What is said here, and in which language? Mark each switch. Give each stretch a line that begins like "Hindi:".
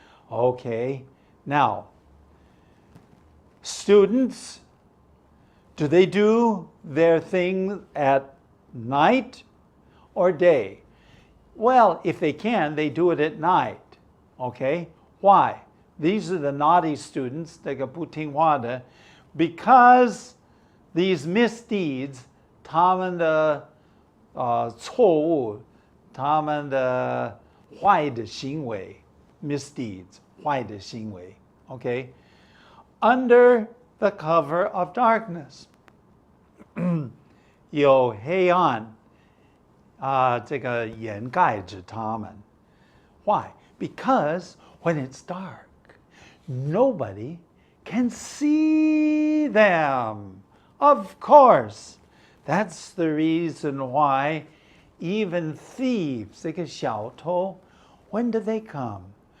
English: Okay, now, students, do they do their thing at night or day? Well, if they can, they do it at night. Okay? Why? These are the naughty students,
Chinese: 这个不听话的,
English: because these misdeeds,
Chinese: 他们的错误，他们的坏的行为
English: misdeeds,
Chinese: 坏的行为
English: okay? Under the cover of darkness.
Chinese: 有黑暗这个掩盖着他们.
English: Why? Because when it's dark, nobody can see them. Of course. That's the reason why even thieves, 这个小偷, when do they come?